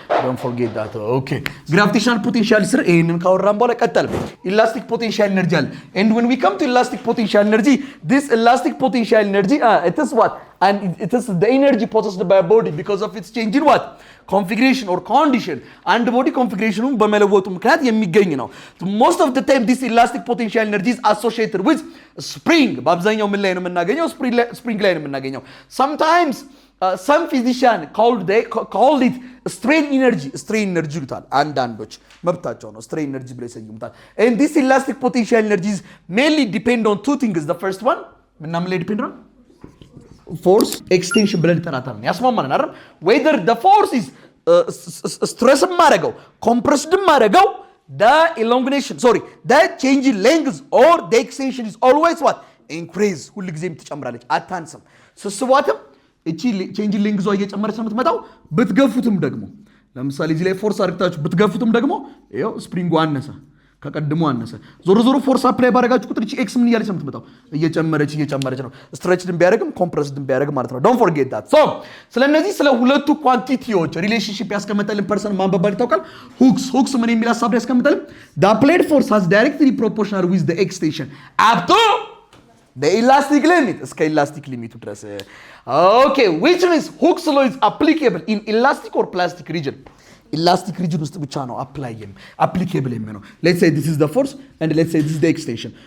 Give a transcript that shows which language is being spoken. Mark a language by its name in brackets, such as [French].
[English] don't forget that [Amharic] ኦኬ። ግራቪቴሽናል ፖቴንሻል ስር ይሄንን ካወራን በኋላ ቀጠል ኢላስቲክ ፖቴንሻል ኤነርጂ አለ። [English] and when we come to elastic potential energy this elastic potential energy it is what and it is the energy possessed by a body because of its change in what configuration or condition and body configuration [Amharic] በመለወጡ ምክንያት የሚገኝ ነው። [English] most of the time this elastic potential energy is associated with spring [Amharic] በአብዛኛው ምን ላይ ነው የምናገኘው? [English] spring [Amharic] ላይ ነው የምናገኘው። [English] sometimes some physician called it strain energy ይሉታል። [Amharic] አንዳንዶች መብታቸው ነው [English] strain energy [Amharic] ብለው ይሰይሙታል። [English] and this elastic potential energy is mainly depend on two things. the first one ምናምን ላይ depend on force extension [Amharic] ብለን እንጠራታለን። ያስማማናል አይደል? [English] whether the force is stress [Amharic] ማረገው compressed ማረገው [English] the change in length or the extension is always what increase [Amharic] ሁሉ ጊዜም ትጨምራለች አታንስም። ስስቧትም እቺ change in length እየጨመረች ነው የምትመጣው። ብትገፉትም ደግሞ ለምሳሌ እዚህ ላይ ፎርስ አድርጋችሁ ብትገፉትም ደግሞ ይሄው ስፕሪንጉ አነሰ ከቀድሞ አነሰ። ዞሮ ፎርስ አፕላይ ባረጋችሁ ቁጥር እቺ ኤክስ ምን እያለች ነው የምትመጣው? እየጨመረች ነው። ስትሬችድን ቢያደርግም ኮምፕረስድን ቢያደርግም ማለት ነው። [English] ዶንት ፎርጌት ዳት። [Amharic] ሶ ስለነዚህ ስለ ሁለቱ ኳንቲቲዎች ሪሌሽንሺፕ ያስቀመጠልን ፐርሰን ማን በባል ይታወቃል? ሁክስ ምን የሚል ሐሳብ ያስቀመጠልን? [English] the applied force has directly proportional with the extension up to the elastic limit [Amharic] እስከ ኢላስቲክ ሊሚቱ ድረስ። [English] ኦኬ which means Hooke's law is applicable in elastic or plastic region elastic region [Amharic] ውስጥ ብቻ ነው [English] applicable የሚሆነው። let's say this is the force and let's say this is the extension.